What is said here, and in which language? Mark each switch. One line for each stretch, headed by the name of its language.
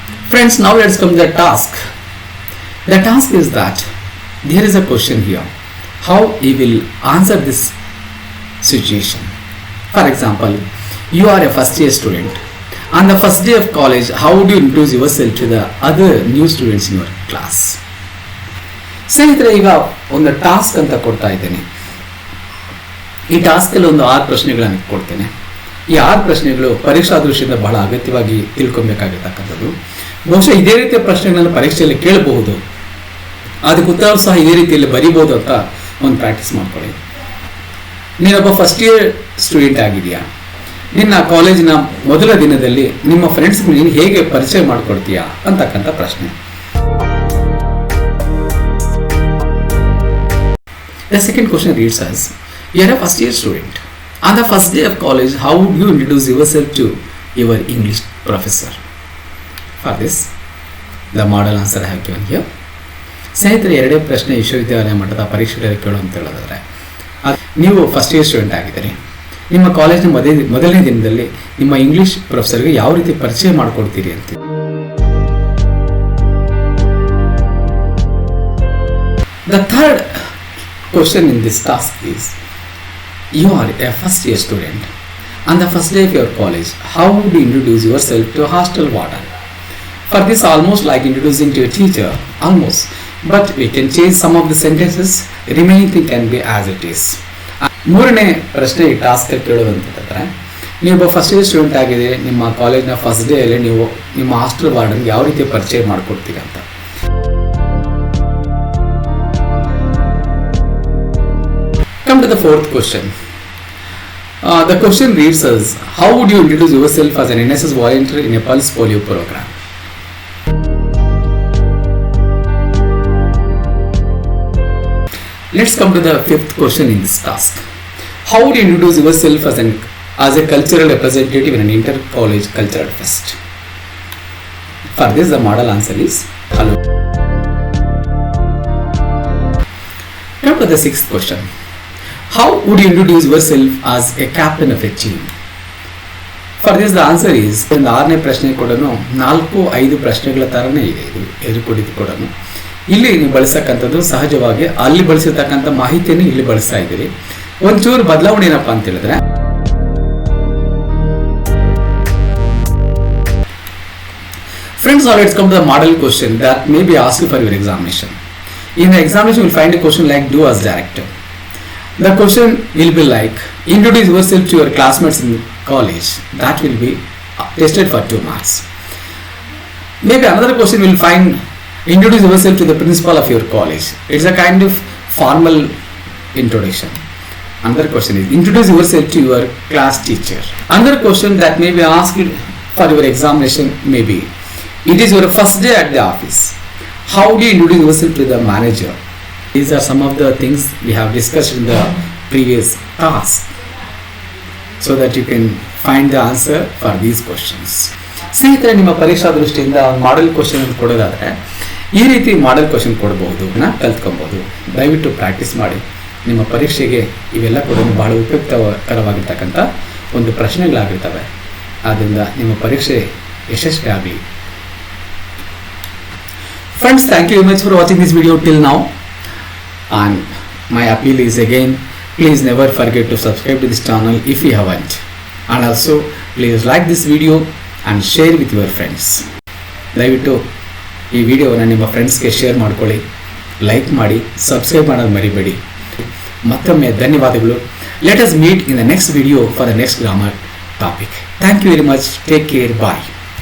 English: Friends, now let's come to the task. The task is that there is a question here. How you will answer this situation? For example, you are a first year student. On the first day of college, how would you introduce yourself to the other new students in your class?
Kannada: ಸ್ನೇಹಿತರೆ, ಈಗ ಒಂದು task ಅಂತ ಕೊಡ್ತಾ ಇದ್ದೇನೆ. ಈ ಟಾಸ್ಕಲ್ಲಿ ಒಂದು 6 ಪ್ರಶ್ನೆಗಳನ್ನು ಕೊಡ್ತೇನೆ. ಈ 6 ಪ್ರಶ್ನೆಗಳು ಪರೀಕ್ಷಾ ದೃಷ್ಟಿಯಿಂದ ಬಹಳ ಅಗತ್ಯವಾಗಿ ತಿಳ್ಕೊಬೇಕಾಗಿರ್ತಕ್ಕಂಥದ್ದು. ಬಹುಶಃ ಇದೇ ರೀತಿಯ ಪ್ರಶ್ನೆಗಳನ್ನು ಪರೀಕ್ಷೆಯಲ್ಲಿ ಕೇಳಬಹುದು, ಅದಕ್ಕೆ ಉತ್ತರ ಸಹ ಇದೇ ರೀತಿಯಲ್ಲಿ ಬರೀಬಹುದು ಅಂತ ಒಂದು ಪ್ರಾಕ್ಟೀಸ್ ಮಾಡ್ಕೊಳ್ಳಿ. ನೀನೊಬ್ಬ ಫಸ್ಟ್ ಇಯರ್ ಸ್ಟೂಡೆಂಟ್ ಆಗಿದೆಯಾ? ನಿನ್ನ ಕಾಲೇಜಿನ ಮೊದಲ ದಿನದಲ್ಲಿ ನಿಮ್ಮ ಫ್ರೆಂಡ್ಸ್ಗೆ ನೀನು ಹೇಗೆ ಪರಿಚಯ ಮಾಡಿಕೊಡ್ತೀಯಾ ಅಂತಕ್ಕಂಥ ಪ್ರಶ್ನೆ.
English: The second question reads as, you are a first year student. On the first day of college, how would you introduce yourself to your English professor? For this, the model answer I have given here.
Kannada: ಸ್ನೇಹಿತರೆ, 2 ಪ್ರಶ್ನೆ ವಿಶ್ವವಿದ್ಯಾಲಯ ಮಟ್ಟದ ಪರೀಕ್ಷೆಗಳಲ್ಲಿ ಕೇಳು ಅಂತ ಹೇಳೋದಾದರೆ, ನೀವು first year student ಆಗಿದ್ದೀರಿ. ನಿಮ್ಮ ಕಾಲೇಜಿನ ಮೊದಲನೇ ದಿನದಲ್ಲಿ ನಿಮ್ಮ ಇಂಗ್ಲಿಷ್ ಪ್ರೊಫೆಸರ್ಗೆ ಯಾವ ರೀತಿ ಪರಿಚಯ ಮಾಡಿಕೊಡ್ತೀರಿ ಅಂತ.
English: The third question in this task is, you are a first year student. On the first day of your college, how would you introduce yourself to a hostel warden? For this, almost like introducing to a teacher, almost, but we can change some of the sentences. Remaining thing can be as it is.
Kannada: 3ನೇ ಪ್ರಶ್ನೆ ಈ task ಕೇಳೋದಂತಂದ್ರೆ, ನೀವೊಬ್ಬ first year student ಆಗಿದೆ, ನಿಮ್ಮ ಕಾಲೇಜ್ನ first day ಅಲ್ಲಿ ನೀವು ನಿಮ್ಮ hostel ವಾರ್ಡನ್ಗೆ ಯಾವ ರೀತಿ ಪರಿಚಯ ಮಾಡಿಕೊಡ್ತೀರಿ ಅಂತ.
English: Come to the 4th question. The question reads as, how would you introduce yourself as an NSS volunteer in a pulse polio program? Let's come to the 5th question in this task. How would you introduce yourself as a cultural representative in an inter-college cultural fest? For this, the model answer is hello. Come to the 6th question. How would you introduce yourself as a captain of a team? For this, the answer is,
Kannada: ಒಂದು 6ನೇ ಪ್ರಶ್ನೆ ಕೂಡ 4-5 ಪ್ರಶ್ನೆಗಳ ತರನೇ ಇದೆ. ಇದು ಎದುರುಕೊಡಿದ್ದು ಕೂಡ ಇಲ್ಲಿ ನೀವು ಬಳಸಕ್ಕಂಥದ್ದು ಸಹಜವಾಗಿ ಅಲ್ಲಿ ಬಳಸಿರ್ತಕ್ಕಂಥ ಮಾಹಿತಿಯನ್ನು ಇಲ್ಲಿ ಬಳಸ್ತಾ ಇದ್ದೀರಿ. ಒಂಚೂರು ಬದಲಾವಣೆ ಏನಪ್ಪಾ ಅಂತ ಹೇಳಿದ್ರೆ,
English: friends, now let's come to the model question that may be asked for your examination. In the examination, you will find a question like, do as director. The question will be like, introduce yourself to your classmates in college. That will be tested for 2 marks. Maybe another question will find, introduce yourself to the principal of your college. It's a kind of formal introduction. Another question is, introduce yourself to your class teacher. Another question that may be asked for your examination may be, it is your first day at the office. How do you introduce yourself to the manager? These are some of the things we have discussed in the previous task so that you can find the answer for these questions.
Kannada: ಸ್ನೇಹಿತರೆ, ನಿಮ್ಮ ಪರೀಕ್ಷಾ ದೃಷ್ಟಿಯಿಂದ model question ಕೊಡೋದಾದರೆ ಈ ರೀತಿ model question ಕೊಡ್ಬೋದು, ಕಲ್ತ್ಕೊಬೋದು. ದಯವಿಟ್ಟು practice ಮಾಡಿ. ನಿಮ್ಮ ಪರೀಕ್ಷೆಗೆ ಇವೆಲ್ಲ ಕೂಡ ಬಹಳ ಉಪಯುಕ್ತಕರವಾಗಿರ್ತಕ್ಕಂಥ ಒಂದು ಪ್ರಶ್ನೆಗಳಾಗಿರ್ತವೆ. ಆದ್ದರಿಂದ ನಿಮ್ಮ ಪರೀಕ್ಷೆ ಯಶಸ್ವಿ ಆಗಲಿ.
English: Friends, thank you very much for watching this video till now. And my appeal is again, please never forget to subscribe to this channel if you haven't. And also, please like this video and share with your friends.
Kannada: ದಯವಿಟ್ಟು ಈ ವಿಡಿಯೋನ ನಿಮ್ಮ ಫ್ರೆಂಡ್ಸ್ಗೆ share ಮಾಡ್ಕೊಳ್ಳಿ, like ಮಾಡಿ, subscribe ಮಾಡೋದು ಮರಿಬೇಡಿ. ಮತ್ತೊಮ್ಮೆ ಧನ್ಯವಾದಗಳು.
English: Let us meet in the next video for the next grammar topic. Thank you very much. Take care. Bye.